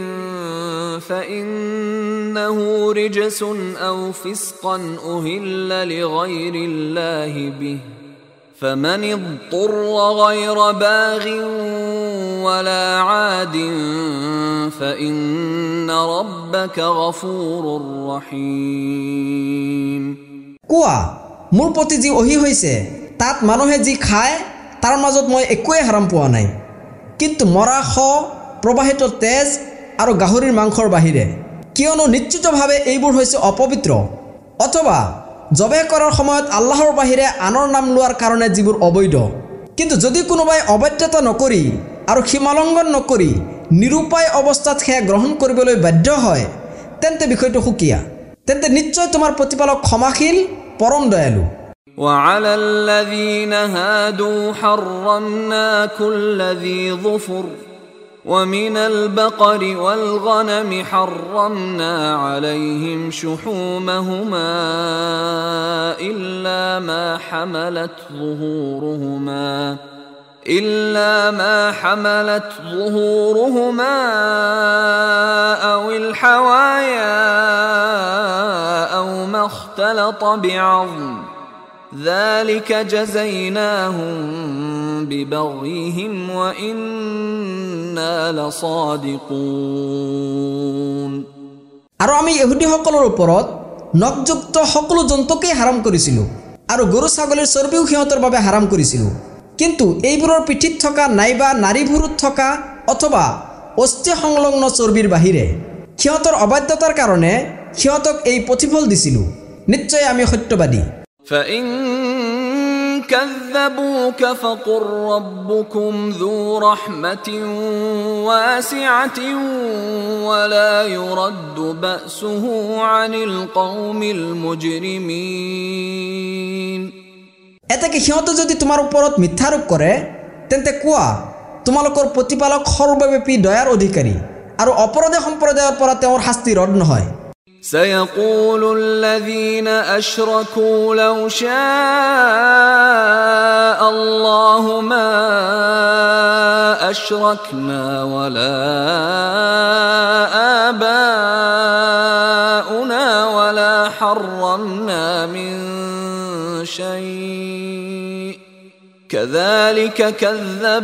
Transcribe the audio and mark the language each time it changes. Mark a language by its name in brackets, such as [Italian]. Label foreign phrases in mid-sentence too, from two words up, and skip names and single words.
[Arabic] فإنه رجس أو فسقا أهل لغير الله به فمن اضطر غير باغ ولا عاد فإن ربك غفور رحيم [Assamese] কোৱা মোৰ প্ৰতি যি ওহি হৈছে তাত মানুহে যি খায় তাৰ মাজত মই একোৱে হাৰাম পোৱা নাই কিন্তু মৰা খ প্ৰবাহিত তেজ আৰু গাহৰিৰ মাংসৰ বাহিৰে কিয়নো নিশ্চিতভাৱে এইবোৰ হৈছে অপবিত্ৰ অথবা জবেহ কৰাৰ সময়ত আল্লাহৰ বাহিৰে আনৰ নাম লোৱাৰ কাৰণে যিবোৰ অবৈধ কিন্তু যদি কোনোবাই অবাধ্যতা নকৰি আৰু সীমালংঘন নকৰি নিৰুপায় অৱস্থাত সেয়া গ্ৰহণ কৰিবলৈ বাধ্য হয় তেন্তে বিষয়টো সুকীয়া তেন্তে নিশ্চয় তোমাৰ প্ৰতিপালক ক্ষমাশীল পৰম দয়ালু [Arabic] وعلى الذين هادوا حرمنا كل ذي ظفر ومن البقر والغنم حرمنا عليهم شحومهما إلا ما حملت ظهورهما أو الحوايا أو ما اختلط بعظم ذلك جزيناهم ببغيهم وإن إنا لصادقون [Assamese] আৰু আমি ইহুদীসকলৰ ওপৰত নখযুক্ত সকলো জন্তুকে হাৰাম কৰিছিলোঁ আৰু গৰু ছাগলীৰ চৰ্বিও সিহঁতৰ বাবে হাৰাম কৰিছিলোঁ কিন্তু এইবোৰৰ পিঠিত থকা নাইবা নাৰীভুৰুত থকা অথবা অস্থি সংলগ্ন চৰ্বিৰ বাহিৰে সিহঁতৰ অবাধ্যতাৰ কাৰণে সিহঁতক এই প্ৰতিফল দিছিলোঁ নিশ্চয় আমি সত্যবাদী [Arabic] فإن كذبوك فقل ربكم ذو رحمة واسعة ولا يرد بأسه عن القوم المجرمين [Assamese] এটাকে সিহঁতে যদি তোমাৰ ওপৰত মিথ্যাৰোপ কৰে তেন্তে কোৱা তোমালোকৰ প্ৰতিপালক সৰ্বব্যাপী দয়াৰ অধিকাৰী আৰু অপৰাধী সম্প্ৰদায়ৰ পৰা তেওঁৰ শাস্তি ৰদ নহয় [Arabic] سيقول الذين أشركوا لو شاء الله ما أشركنا ولا آباؤنا ولا حرمنا من شيء كذلك كذب